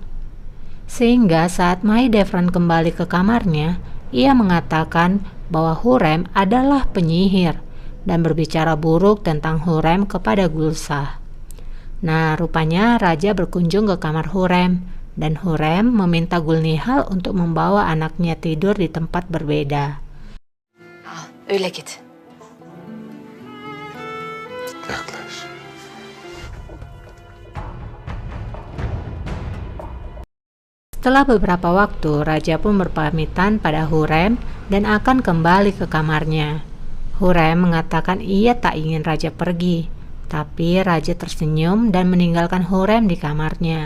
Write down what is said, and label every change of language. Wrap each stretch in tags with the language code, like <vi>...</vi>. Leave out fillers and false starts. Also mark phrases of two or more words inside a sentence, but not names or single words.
<id>Sehingga saat Mahidevran kembali ke kamarnya, ia mengatakan bahwa Hurrem adalah penyihir dan berbicara buruk tentang Hurrem kepada Gulsa. Nah, rupanya raja berkunjung ke kamar Hurrem dan Hurrem meminta Gulnihal untuk membawa anaknya tidur di tempat berbeda.</id> <tr>Al, öyle git. Yaklaş.</tr> <id>Setelah beberapa waktu, raja pun berpamitan pada Hurrem dan akan kembali ke kamarnya. Hurrem mengatakan ia tak ingin raja pergi, tapi raja tersenyum dan meninggalkan Hurrem di kamarnya.</id>